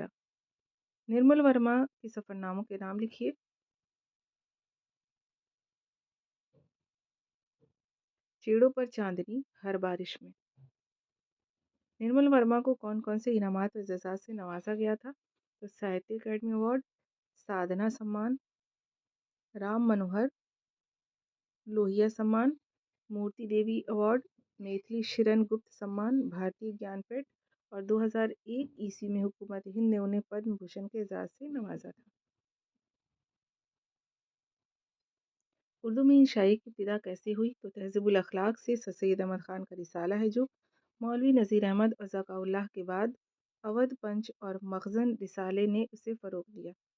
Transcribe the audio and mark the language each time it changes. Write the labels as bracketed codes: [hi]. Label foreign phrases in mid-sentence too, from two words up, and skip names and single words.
[ur] نرمل ورما کے سفر ناموں کے نام لکھیے۔ چیڑوں پر چاندنی، ہر بارش میں۔ نرمل ورما کو کون کون سے انعامات و اعزازات سے نوازا گیا تھا؟ تو ساہتیہ اکیڈمی ایوارڈ، سادھنا سمان، رام منوہر لوہیا سمان، مورتی دیوی ایوارڈ، میتھلی شرن گپت سمان، بھارتیہ گیان پیٹھ، اور 2001 میں حکومت ہند نے انہیں پدم بھوشن کے اعزاز سے نوازا تھا۔ اردو میں شاعری کی ابتدا کیسے ہوئی؟ تو تہذیب الاخلاق سے سر سید احمد خان کا رسالہ ہے، جو مولوی نذیر احمد اور ذکاء اللہ کے بعد اودھ پنچ اور مخزن رسالے نے اسے فروغ دیا۔